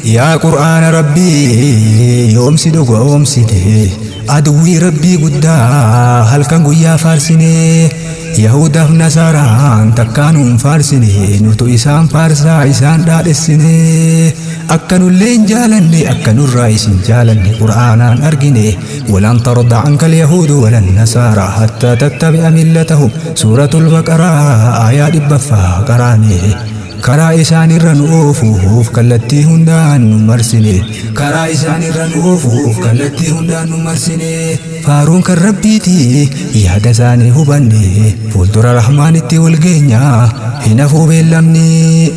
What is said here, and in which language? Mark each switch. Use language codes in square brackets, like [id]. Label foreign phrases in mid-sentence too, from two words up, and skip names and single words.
[om] Yaa Qur'aana Rabbii yoomsi dhuga oomsite. Aduwwii Rabbii guddaa halkan guyyaa faarsine. Yahudaaf Nasaaraan takkaan hin faarsine. Nutu isaan faarsaa isaan dhaadhessine. Akka nullee hin jaalanne, akka nurraa isin jaalanne Qur'aanaan argine. [ar] "ولن ترضى عنك اليهود ولا النصارى حتى تتبع ملتهم." [om] Suuratul Baqaraa aayaa dhibbaffaa qaraane. Karaa isaan irra nu oofuuf kallattii hundaan nu marsine. Karaa isaan irra nu oofuuf kallattii hundaan nu marsine. Faaruun kan Rabbiiti yaada isaanii hubanne. Fuuldura Rahmaanitti wal geenya hin hafuu beellamni.